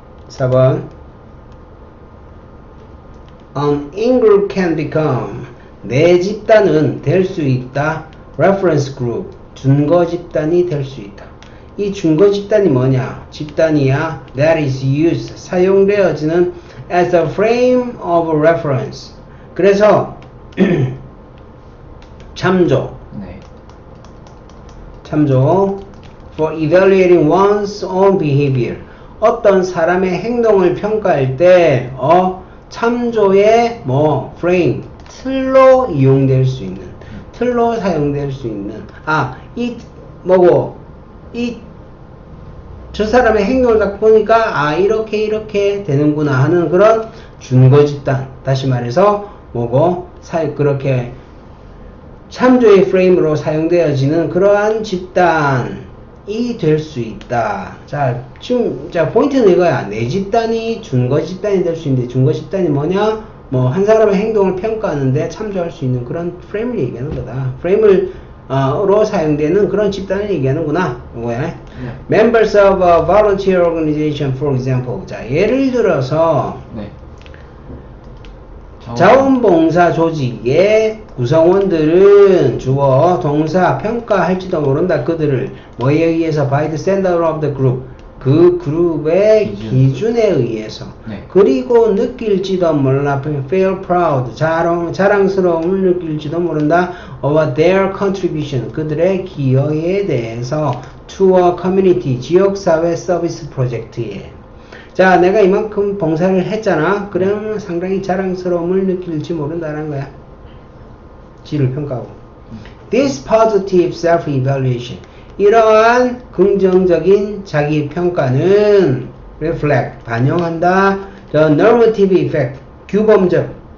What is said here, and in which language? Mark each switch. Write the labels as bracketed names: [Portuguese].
[Korean] 4번 [English] An in-group can become [Korean] 내 집단은 될 수 있다. [English] Reference group [Korean] 준거 집단이 될 수 있다. 이 준거 집단이 뭐냐? 집단이야. [English] That is used [Korean] 사용되어지는 [English] as a frame of reference. [Korean] 그래서 참조 네. [English] 참조 for evaluating one's own behavior. [Korean] 어떤 사람의 행동을 평가할 때 참조의 frame 틀로 이용될 수 있는 틀로 사용될 수 있는 저 사람의 행동을 딱 보니까 이렇게 되는구나 하는 그런 준거 집단. 다시 말해서 그렇게 참조의 프레임으로 사용되어지는 그러한 집단이 될 수 있다. 자, 지금 포인트는 이거야. 내 집단이 준거 집단이 될 수 있는데 준거 집단이 뭐냐? 한 사람의 행동을 평가하는데 참조할 수 있는 그런 프레임을 얘기하는 거다. 프레임으로 사용되는 그런 집단을 얘기하는구나. 이거야. 네. [English] Members of a volunteer organization, for example. [Korean] 자, 예를 들어서 네. 자원봉사 조직의 구성원들은 주어 동사 평가할지도 모른다. 그들을 뭐에 의해서 [English] by the standard of the group [Korean] 그 그룹의 기준에 의해서 네. 그리고 느낄지도 몰라 [English] feel proud [Korean] 자랑스러움을 느낄지도 모른다 [English] of their contribution [Korean] 그들의 기여에 대해서 [English] to a community [Korean] 지역사회 서비스 프로젝트에 자, 내가 이만큼 봉사를 했잖아. 그러면 상당히 자랑스러움을 느낄지 모른다는 거야. 지를 평가하고. [English] This positive self-evaluation. [Korean] 이러한 긍정적인 자기 평가는 reflect, 반영한다. [English] The normative effect, 규범적.